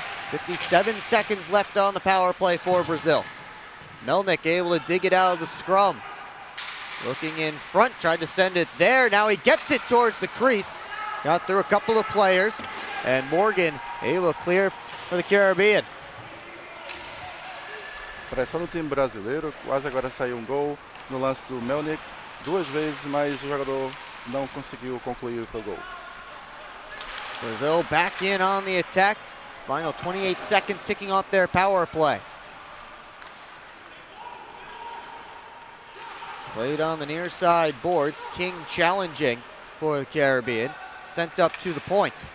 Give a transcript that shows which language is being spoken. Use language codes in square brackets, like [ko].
[en] 57 seconds left on the power play for Brazil. Melnick able to dig it out of the scrum. Looking in front, tried to send it there. Now he gets it towards the crease. Got through a couple of players, and Morgan able to clear for the Caribbean. [pt] Pressão no time brasileiro, quase agora saiu um gol no lance do Melnick. 2 vezes, mas o jogador não conseguiu concluir o gol. [en] Brazil back in on the attack. Final 28 seconds ticking off their power play. Played on the near side boards. King challenging for the Caribbean. Sent up to the point.